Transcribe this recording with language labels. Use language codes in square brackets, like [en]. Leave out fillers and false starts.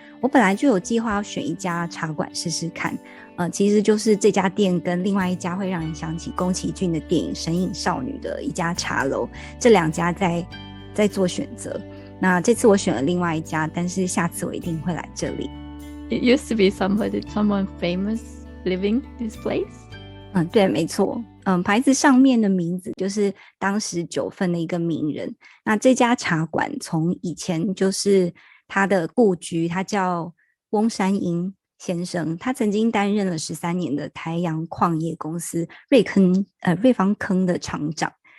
[zh] 我本来就有计划要选一家茶馆试试看，其实就是这家店跟另外一家会让人想起宫崎骏的电影《神隐少女》的一家茶楼，这两家在做选择。那这次我选了另外一家，但是下次我一定会来这里。 [en] It used to be someone famous living this place. [zh] 对，没错。牌子上面的名字就是当时九份的一个名人。那这家茶馆从以前就是他的故居，他叫翁山英先生，他曾经担任了13年的台阳矿业公司瑞芳坑的厂长。